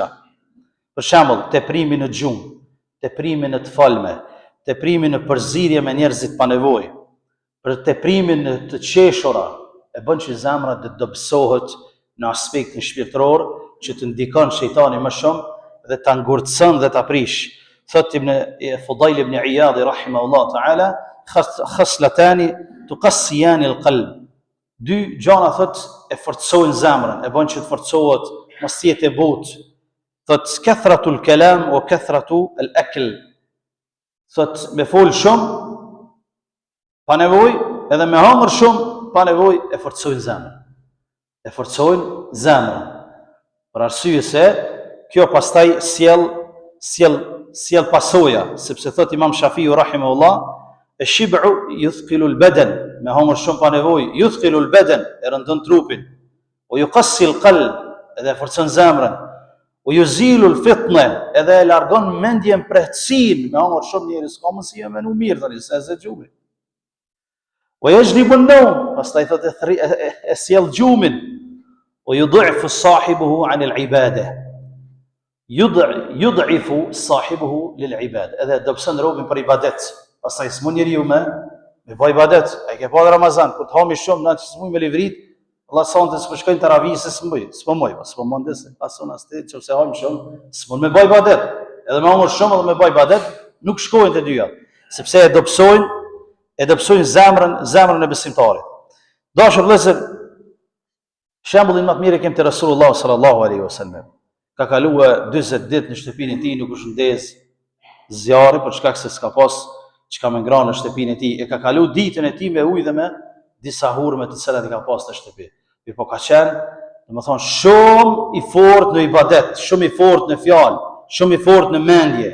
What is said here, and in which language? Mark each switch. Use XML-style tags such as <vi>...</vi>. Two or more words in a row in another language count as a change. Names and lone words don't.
<sq>Për shembull, teprimi në gjumë, teprimi në të folme, teprimi në përzierje me njerëzit pa nevojë, për teprimin në të qeshura, e bën që zemra të dobësohet në aspektin shpirtëror, që të ndikon shejtani më shumë dhe ta ngurtëson dhe ta prish. Thot Ibn Fudayl ibn Iyad</sq> <ar>رحمه الله تعالى خصلتان تقسيان القلب.</ar> <sq>Dy gjëra thot e forcojnë zemrën, e bën që të forcohet, mos jetë e butë.</sq> <ar>Thot كثرة الكلام وكثرة الأكل.</ar> <sq>Thot me fol shumë pa nevojë, edhe me hangër shumë pa nevojë, e forcojnë zemrën. E forcojnë zemrën. Për arsye se kjo pastaj sjell pasoja, sepse thot Imam Shafiu rahimahullah,</sq> <ar>الشبع يثقل البدن,</ar> <sq>me hangër shumë pa nevojë,</sq> <ar>يثقل البدن,</ar> <sq>e rëndon trupin,</sq> <ar>ويقسي القلب,</ar> <sq>edhe forcon zemrën,</sq> <ar>ويزيل الفطنة,</ar> <sq>edhe e largon mendjen prehtësinë, me hangër shumë njerëz ka mundësi me nu mirë tani se ze xhumi.</sq> <ar>ويجلب النوم,</ar> <sq>pastaj thot e sjell gjumin,</sq> <ar>ويضعف صاحبه عن العبادة. يضعف صاحبه للعبادة,</ar> <sq>edhe dobëson robën për ibadet. Pastaj s'mund njeriu me bëj ibadet. Ai ke pa Ramazan, kur të hami shumë, na s'mund me livrit, Allah sonte s'po shkojnë taravih se s'po mund se pason as te nëse hami shumë, s'mund me bëj ibadet. Edhe me humor shumë edhe me bëj ibadet, nuk shkojnë të dyja, sepse e dobësojnë zemrën e besimtarit. Dashur vëllezër, shembullin më të mirë kem te Rasulullah</sq> <ar>صلى الله عليه وسلم.</ar> <sq>Ka kaluar 40 ditë në shtëpinë e tij, nuk është ndez zjarri për shkak se s'ka pas çka më ngranë në shtëpinë e tij. E ka kalu ditën e tij me ujë dhe me disa hurme të cilat i ka pas në shtëpi. Po ka qenë, domethënë, shumë i fortë në ibadet, shumë i fortë në fjalë, shumë i fortë në mendje.</sq>